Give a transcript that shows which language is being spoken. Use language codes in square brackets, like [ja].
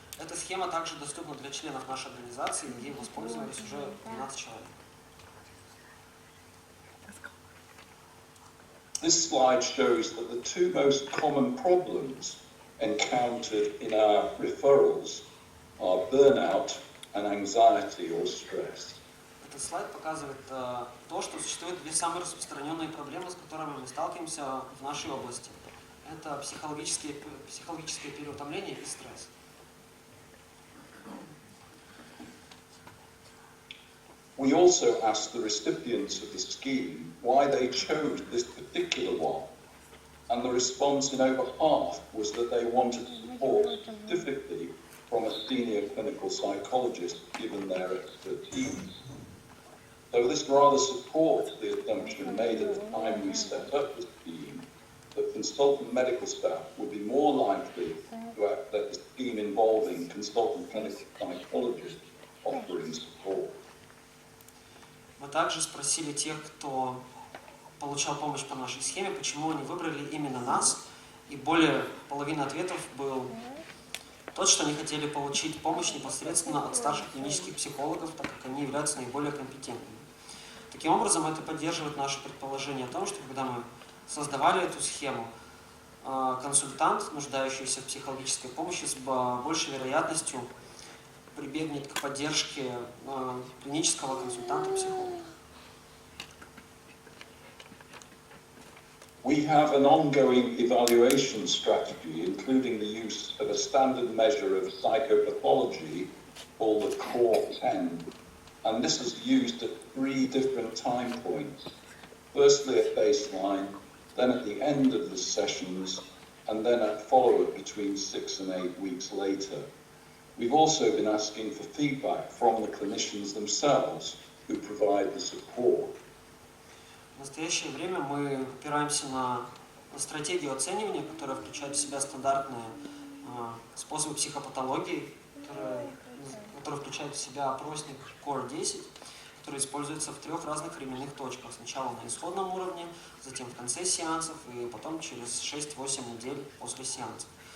[ru] Эта схема также доступна для членов нашей организации, ей воспользовались уже 12 человек. [en] This slide shows that the 2 most common problems encountered in our referrals are burnout and anxiety or stress. [ru] Этот слайд показывает то, что существуют 2 самые распространенные проблемы, с которыми мы сталкиваемся в нашей области. Это психологическое переутомление и стресс. [en] We also asked the recipients of the scheme why they chose this particular one, and the response in over half was that they wanted support specifically from a senior clinical psychologist given their expertise. So this rather supports the assumption made at the time we set up the scheme that consultant medical staff would be more likely to access the scheme involving consultant clinical psychologists offering support. [ru] Мы также спросили тех, кто получал помощь по нашей схеме, почему они выбрали именно нас, и более половины ответов был тот, что они хотели получить помощь непосредственно от старших клинических психологов, так как они являются наиболее компетентными. Таким образом, это поддерживает наше предположение о том, что когда мы создавали эту схему, консультант, нуждающийся в психологической помощи, с большей вероятностью прибегнет к поддержке клинического консультанта-психолога. [en] We have an ongoing evaluation strategy, including the use of a standard measure of psychopathology called the Core 10, and this is used at 3 different time points. Firstly at baseline, then at the end of the sessions, and then at follow-up between 6 and 8 weeks later. We've also been asking for feedback from the clinicians themselves who provide the support. [ru] В настоящее время мы опираемся на стратегию оценивания, которая включает в себя стандартные способы психопатологии, которые включают в себя опросник Core 10, который используется в 3 разных временных точках. Сначала на исходном уровне, затем в конце сеансов и потом через 6-8 недель после сеансов.